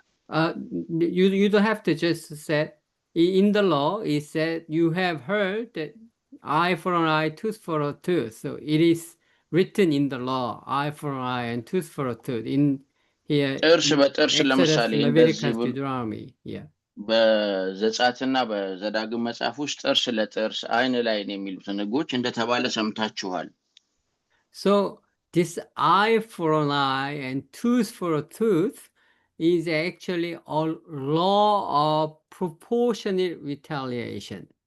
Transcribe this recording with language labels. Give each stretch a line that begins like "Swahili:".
English: You don't have to just say in the law it said you have heard that eye for an eye, tooth for a tooth. So it is written in the law, eye for an eye and tooth for a tooth. In here, Exodus, Leviticus, Deuteronomy. Yeah.
Amharic: በዘጸአትና በዘዳግም መጽሐፍ ውስጥ ጥርስ ለጥርስ አይን ለአይን የሚሉትን ህጎች እንደተባለ ሰምታችኋል።
English: So this eye for an eye and tooth for a tooth is actually a law of proportionate retaliation.